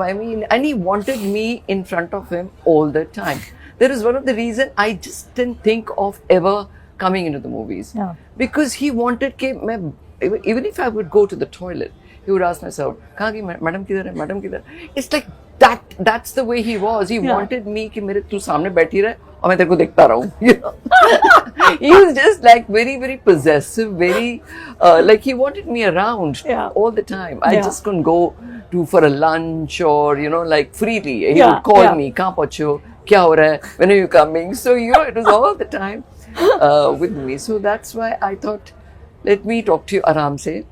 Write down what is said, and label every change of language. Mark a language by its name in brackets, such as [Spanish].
[English] I mean, and he wanted me in front of him all the time. That is one of the reasons I just didn't think of ever coming into the movies. Yeah. Because he wanted, even if I would go to the toilet, he would ask myself, [Hindi] "Kahan ki madam kidhar hai? Madam kidhar hai?" [English] It's like that. That's the way he was. He wanted me [Hindi] कि मेरे तू सामने बैठी रहे और मैं तेरे को देखता रहूं. [English] He was just like very, very possessive, very like he wanted me around all the time. I just couldn't go for a lunch or like freely. He would call me, [Hindi] "Kahan pahuche ho? Kya ho raha hai? [English] When are you coming?" So it was all the time with me. So that's why I thought, let me talk to you [Hindi] aram se.